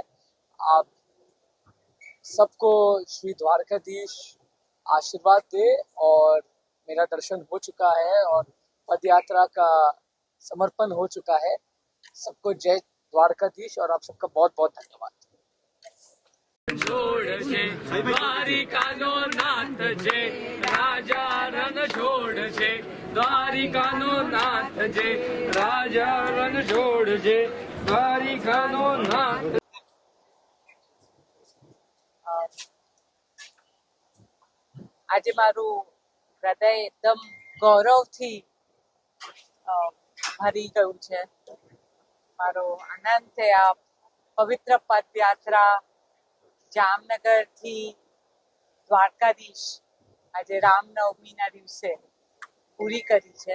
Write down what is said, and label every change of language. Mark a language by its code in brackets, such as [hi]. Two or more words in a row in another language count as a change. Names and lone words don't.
[hi] आप सबको श्री द्वारकाधीश आशीर्वाद दे और मेरा दर्शन हो चुका है और पद यात्रा का समर्पण हो चुका है। सबको जय द्वारकाधीश और आप सबका बहुत बहुत धन्यवाद। [gu] છોડ છે દ્વારિકાનો નાથ જે રાજા રણ છોડ છે દ્વારિકાનો નાથ જે રાજા રણ છોડ છે દ્વારિકાનો નાથ। આજે મારું હૃદય એકદમ ગૌરવથી ભરી ગયું છે. મારો આનંદ છે આ પવિત્ર પદયાત્રા જામનગરથી દ્વારકાધીશ આજે રામનવમીના દિવસે પૂરી કરી છે.